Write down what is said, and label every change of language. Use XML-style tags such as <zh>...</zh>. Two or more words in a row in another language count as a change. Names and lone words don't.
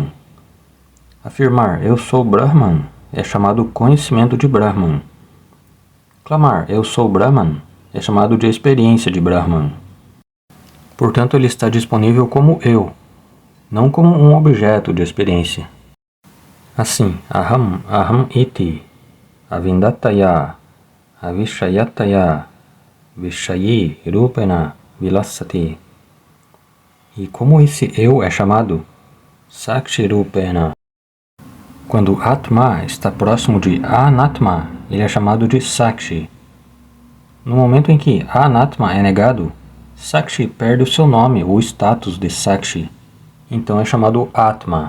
<pt>Afirmar eu sou Brahman é chamado conhecimento de Brahman. Clamar eu sou Brahman é chamado de experiência de Brahman. Portanto, ele está disponível como eu, não como um objeto de experiência. Assim,</pt> <sa>aham iti, avindataya, avishayataya, vishayi rupena vilasati.</sa> <pt>E como esse eu é chamado</pt> <sa>Sakshi Rupena.</sa> <pt>Quando Atma está próximo de Anatma, ele é chamado de Sakshi. No momento em que Anatma é negado, Sakshi perde o seu nome ou status de Sakshi, então é chamado Atma.</pt>